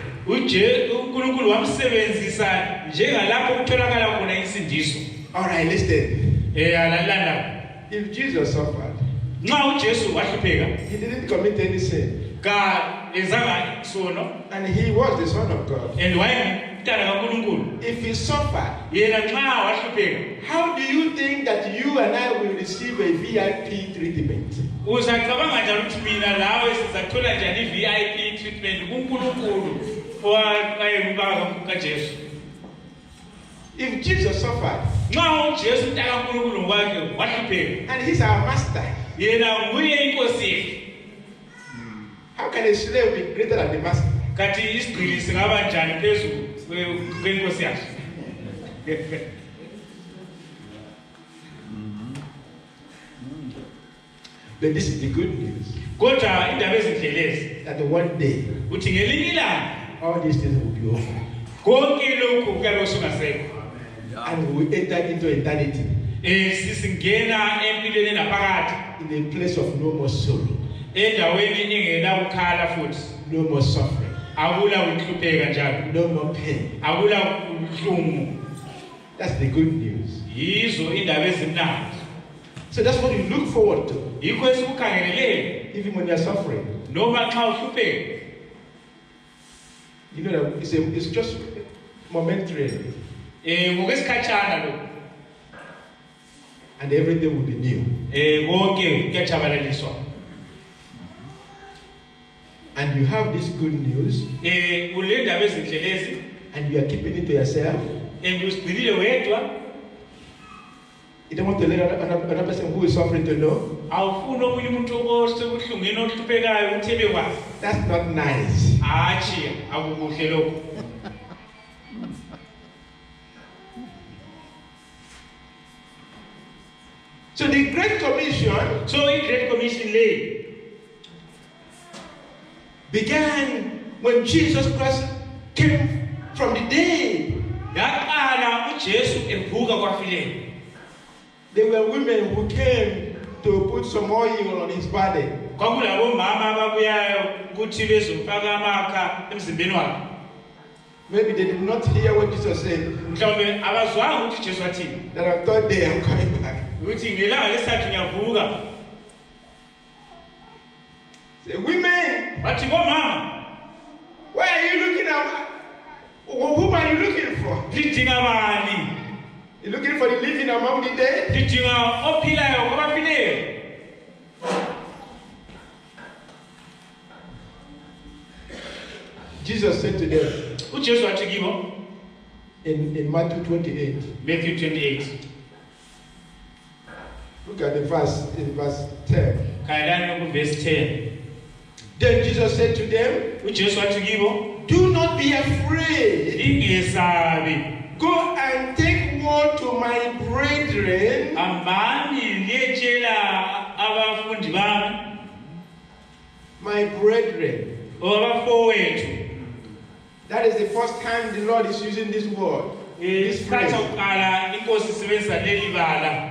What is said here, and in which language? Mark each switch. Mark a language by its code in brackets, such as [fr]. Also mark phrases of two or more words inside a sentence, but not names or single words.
[en] All right, listen. If Jesus suffered, he didn't commit any sin. And he was the Son of God. if he suffered, [nd] yena nxa wahlupheka [en] how do you think that you and I will receive a VIP treatment? [nd] uzacabanga njani ukuthi mina lawe sizathola njani i- [en] VIP treatment [nd] kuNkulunkulu owayembaka kaJesu? [en] If Jesus suffered, [nd] nxa uJesu mntaka kaNkulunkulu ngokwakhe wahlupheka [en] and he's our master, [nd] yena nguye inkosi yethu, [en] how can a slave be greater than the master? [nd] kanti isigqili singaba njani phezu kwenkosi yakhe? [en] But this is the good news, [nd] Kodwa indaba ezinhle lezi [en] that one day [nd] uthi ngelinye ilanga [en] all these things will be over, [nd] konke lokhu kuyabe kusungasekho, [en] and we will enter into eternity [nd] sisingena empilweni enaphakade, [en] in a place of no more sorrow, [nd] endaweni engenakukhala futhi, [en] no more suffering, [nd] akula ukuhlupheka njalo, [en] no more pain. [nd] akula ubuhlungu. [en] That's the good news. [nd] Yizo indaba ezimnandi, [en] So that's what you look forward to, [nd] yikho esikukhangelele [en] even when you're suffering. [nd] noma nxa uhlupheka. [en] You know that it's just momentary, [nd] Ngokwesikhatshana lokhu, [en] and everything will be new. [nd] konke kuyatshabalaliswa. [en] And you have this good news, [nd] Kule ndaba ezinhle lezi, [en] and you are keeping it to yourself. [nd] uzigcinile wedwa, [en] You don't want to let another person who is suffering to know. [nd] awufuni omunye umuntu osebuhlungwini ohluphekayo ukuthi ebe kwazi. [en] That's not nice. [nd] Hatshi, akukuhle lokho. [en] So the Great Commission [nd] So i-Great Commission le [en] began when Jesus Christ came from the dead. [nd] yaqala uJesu evuka kwafileyo. [en] There were women who came to put some oil on his body. [nd] Kwakulabomama ababuyayo ukuthi bezofaka amakha emzimbeni wakhe. [en] Maybe they did not hear what Jesus said. [nd] Mhlawumbe abazwanga ukuthi Jesu wathini. [en] That on third day I'm coming back. [nd] Ukuthi ngelanga lesithathu ngiyavuka. [en] Say, women, [nd] Bathi bomama, [en] why are you looking at? Whom are you looking for? [nd] lidinga bani? [en] You're looking for the living among the dead? [nd] Lidinga ophilayo kwabafileyo. [en] Jesus said to them [nd] uJesu wathi kibo [en] in Matthew 28. [nd] Matthew 28. [en] Look at the verse in verse 10. [nd] Kayilani ku-verse 10. [en] Then Jesus said to them, [nd] uJesu wathi kibo, [en] do not be afraid. [nd] lingesabi, [en] Go and take word to my brethren [nd] hambani liyetshela abafundi bami, [en] my brethren. [nd] abafowethu. [en] That is the first time the Lord is using this word. This [nd] Isikhathi [en] phrase. [nd] sokuqala inkosi isebenzisa leli bala.